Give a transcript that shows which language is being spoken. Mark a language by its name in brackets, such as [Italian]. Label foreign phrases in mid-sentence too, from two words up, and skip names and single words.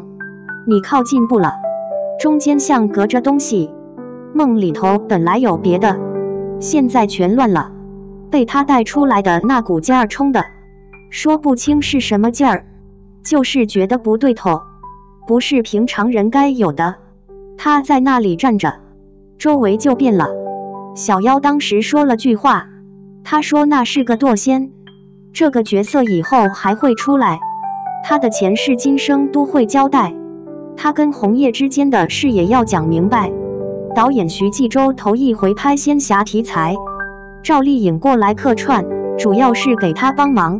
[Chinese] 你靠近不了，中間像隔着東西，夢裡頭本來有別的，現在全亂了，被他帶出來的那股勁兒衝的，說不清是什麼勁兒，就是覺得不對頭，不是平常人該有的。他在那裡站着，周圍就變了。小妖當時說了句話，他說那是個墮仙，這個角色以後還會出來，他的前世今生都會交代，他跟紅葉之間的事也要講明白。導演徐紀周頭一回拍仙俠題材，趙麗穎過來客串，主要是給他幫忙。